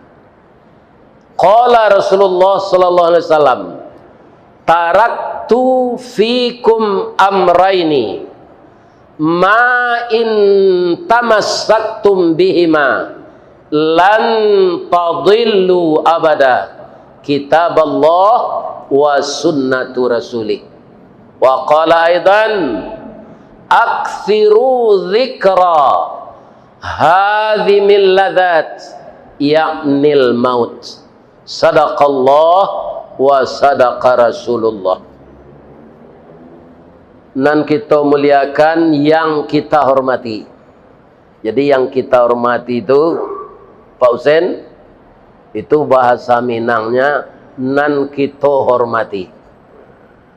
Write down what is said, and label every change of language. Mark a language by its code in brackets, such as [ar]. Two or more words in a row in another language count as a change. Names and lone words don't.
[ar] قال رسول الله صلى الله عليه وسلم، تركت فيكم أمرين ما إن تمسكتم بهما لن تضلوا أبدا، كتاب الله وسنة رسوله. وقال أيضا أكثروا ذكر هاذم اللذات يعني الموت. صدق الله وصدق رسول الله. [id] Nan kita muliakan yang kita hormati. Jadi yang kita hormati itu Pak Husain, itu bahasa Minangnya nan kita hormati.